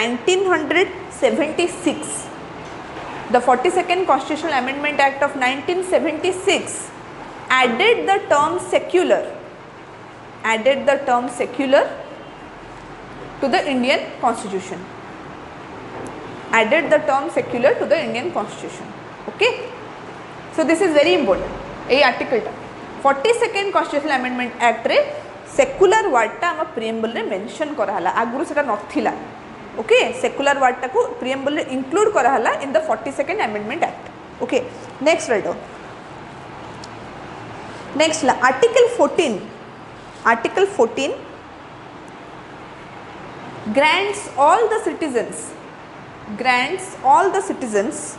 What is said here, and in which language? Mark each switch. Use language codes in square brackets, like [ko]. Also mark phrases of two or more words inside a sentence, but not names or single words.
[en] 1976, the 42nd Constitutional Amendment Act of 1976 added the term secular to the Indian Constitution, added the term secular to the Indian Constitution. Okay, so this is very important. A article [or] ta [en] 42nd Constitutional Amendment Act [or] रे [en] secular word [or] ଟା ହମ preamble रे mention କରାହେଲା ଆଗରୁ ସେଟା ନଥିଲା. [en] Okay, secular word [or] ଟା କୁ [en] preamble रे include कराहला in the 42nd Amendment Act. Okay, next write down. Next la Article 14 grants all the citizens